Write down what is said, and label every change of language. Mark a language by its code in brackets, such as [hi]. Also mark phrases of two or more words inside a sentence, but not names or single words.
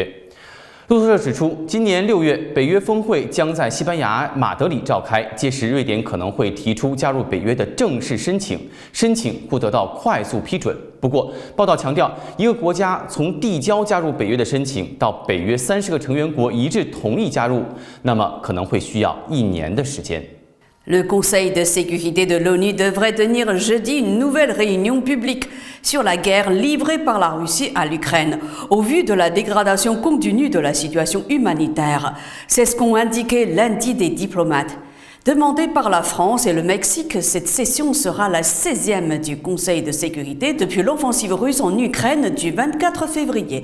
[zh] 路透社指出，今年6月，北约峰会将在西班牙马德里召开，届时瑞典可能会提出加入北约的正式申请，申请会得到快速批准。不过，报道强调，一个国家从递交加入北约的申请到北约30个成员国一致同意加入，那么可能会需要1年的时间。 [fr] Le Conseil de sécurité de l'ONU devrait tenir jeudi une nouvelle réunion publique sur la guerre livrée par la Russie à l'Ukraine, au vu de la dégradation continue de la situation humanitaire. C'est ce qu'ont indiqué lundi des diplomates. Demandée par la France et le Mexique, cette session sera la 16e du Conseil de sécurité depuis l'offensive russe en Ukraine du 24 février.